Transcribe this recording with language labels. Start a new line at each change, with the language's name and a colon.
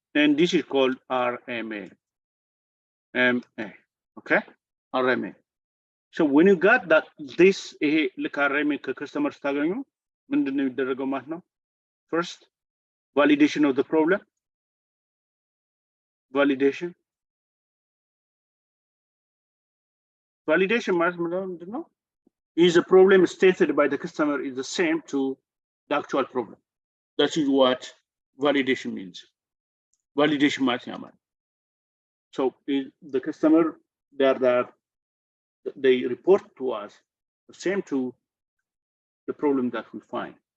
English: And this is called RMA. Okay, RMA. So when you got that, this like RMA customer
Amharic: ታገኙ ምንድነው የሚደረገው ማለት ነው?
English: First, validation of the problem.
Amharic: Validation ማለት ምንድነው?
English: Is the problem stated by the customer is the same to the actual problem. That is what validation means. Validation
Amharic: ማለት ያማል።
English: So the customer, they report to us the same to the problem that we find.